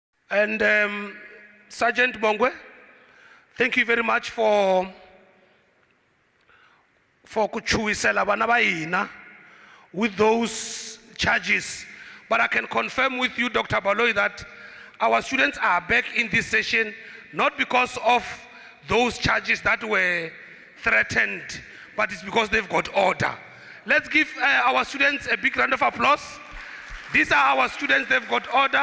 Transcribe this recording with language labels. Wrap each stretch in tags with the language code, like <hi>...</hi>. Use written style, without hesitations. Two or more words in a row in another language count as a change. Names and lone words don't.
<en>And Sergeant Mongwe, thank you very much for</en> <nso>kuchuisela bana ba ina</nso> <en>with those charges. But I can confirm with you, Dr. Baloy, that our students are back in this session, not because of those charges that were threatened, but it's because they've got order. Let's give our students a big round of applause. These are our students, they've got order.</en>